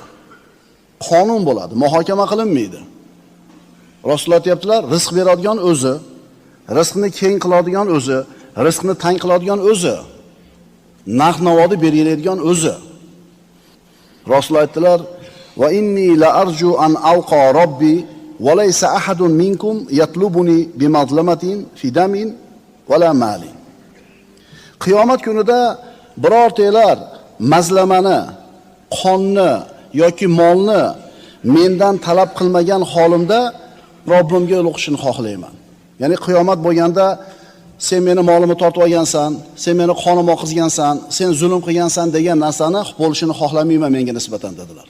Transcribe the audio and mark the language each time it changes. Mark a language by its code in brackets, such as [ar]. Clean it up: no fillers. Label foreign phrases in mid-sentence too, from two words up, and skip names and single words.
[uz] Qonun bo'ladi, muhokama qilinmaydi. Rasululloh aytibdilar, rizq beradigan o'zi, rizqni keng qiladigan o'zi, rizqni tang qiladigan o'zi, narx-navoni belgilaydigan o'zi. Rasululloh aytdilar, [ar] وإني لأرجو أن ألقى ربي وليس أحد منكم يطلبني بمظلمة في دم ولا مال. [uz] Qiyomat kunida birortalar mazlamani, qonni yoki molni mendan talab qilmagan holimda Robbimga yo'liqishni xohlayman. Ya'ni qiyomat bo'lganda sen meni molimni tortib olgansan, sen meni qonimni oqizgansan, sen zulm qilgansan degan narsani bo'lishini xohlamayman menga nisbatan dedilar.